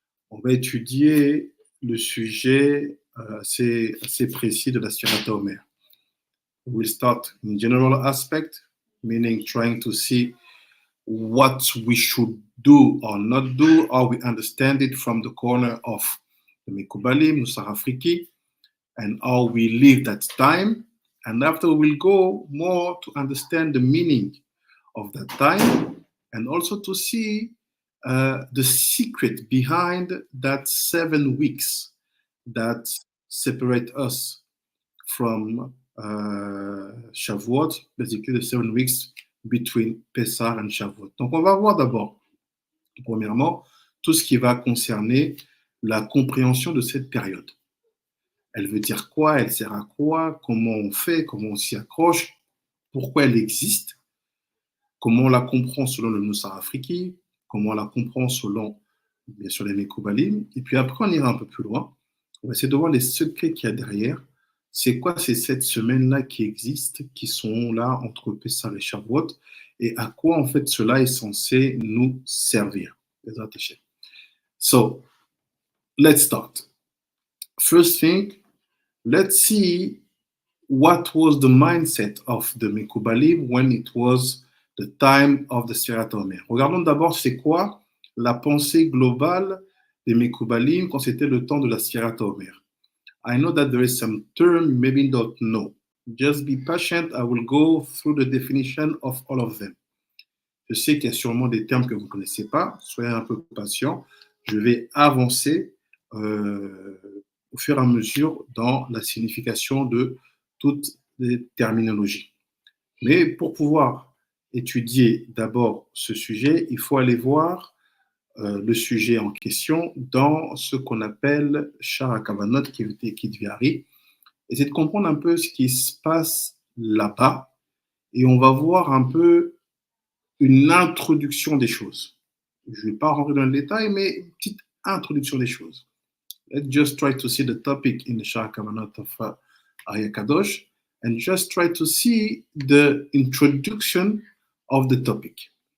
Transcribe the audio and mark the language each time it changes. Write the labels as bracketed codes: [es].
[fr] On va étudier le sujet assez précis de la Sefirat HaOmer. [en] We'll start in general aspect, meaning trying to see what we should do or not do, or we understand it from the corner of the Mekubalim, Nusakh Afriki, and how we live that time. And after we'll go more to understand the meaning of that time, and also to see the secret behind that 7 weeks that separate us from Shavuot, basically the 7 weeks between Pessah and Shavuot. [fr] Donc on va voir d'abord, premièrement, tout ce qui va concerner la compréhension de cette période. Elle veut dire quoi? Elle sert à quoi? Comment on fait? Comment on s'y accroche? pourquoi elle existe, comment on la comprend selon le Nusakh Afriki, comment on la comprend selon, bien sûr, les Mekoubalim. Et puis après, on ira un peu plus loin. On va essayer de voir les secrets qu'il y a derrière. C'est quoi ces 7 semaines-là qui existent, qui sont là entre Pessah et Shavuot, et à quoi, en fait, cela est censé nous servir. [en] So, let's start. First thing, let's see what was the mindset of the Mekoubalim when it was the time of the Sefirat HaOmer. [fr] Regardons d'abord c'est quoi la pensée globale des Mekoubalim quand c'était le temps de la Sefirat HaOmer. [en] I know that there is some term you maybe don't know. Just be patient, I will go through the definition of all of them. [fr] Je sais qu'il y a sûrement des termes que vous ne connaissez pas, soyez un peu patient. Je vais avancer au fur et à mesure dans la signification de toutes les terminologies. Mais pour pouvoir étudier d'abord ce sujet, il faut aller voir le sujet en question dans ce qu'on appelle Shara Kavanot Kidviari, et c'est de comprendre un peu ce qui se passe là-bas, et on va voir un peu une introduction des choses. Je ne vais pas rentrer dans le détail, mais une petite introduction des choses. [en] Let's just try to see the topic in the Shara Kavanot of Arya Kadosh, and just try to see the introduction of the topic.